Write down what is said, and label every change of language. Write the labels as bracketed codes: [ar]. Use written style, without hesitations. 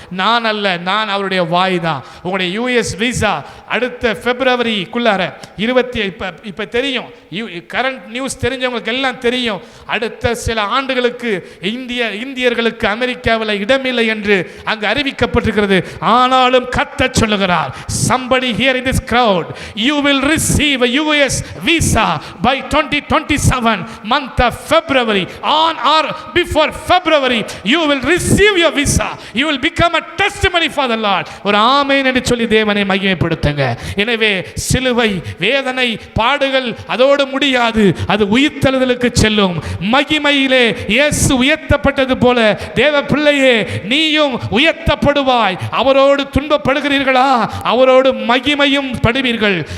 [ta] நான் அல்ல, நான் அவருடைய வாய் தான். உங்களுடைய யுஎஸ் விசா அடுத்த பிப்ரவரிக்குள்ளார இப்போ தெரியும், கரண்ட் நியூஸ் தெரிஞ்சவங்களுக்கு எல்லாம் தெரியும், அடுத்த சில ஆண்டுகளுக்கு இந்தியர்களுக்கு அமெரிக்காவில் இடமில்லை என்று அங்கு அறிவிக்கப்பட்டிருக்கிறது. ஆனாலும் கர்த்தர் சொல்லுகிறார், [en] somebody here in this crowd, you will receive a US visa by 2027 month of February, on or before February you will receive your visa, you will become a testimony for the Lord. [ta] ஒரு ஆமென் என்று சொல்லி தேவனை மகிமைப்படுத்துங்க. எனவே சிலுவை வேதனை பாடுகள் அதோடு முடியாது, அது உயிர்த்தெழுதலுக்கு செல்லும். மகிமையிலே இயேசு உயர்த்தப்பட்டது போல தேவ பிள்ளையே நீயும் உயர்த்தப்படுவாய். அவரோடு துன்பப்படுகிறீர்களா, அவரோடு மகிமையும் படுவீர்கள்.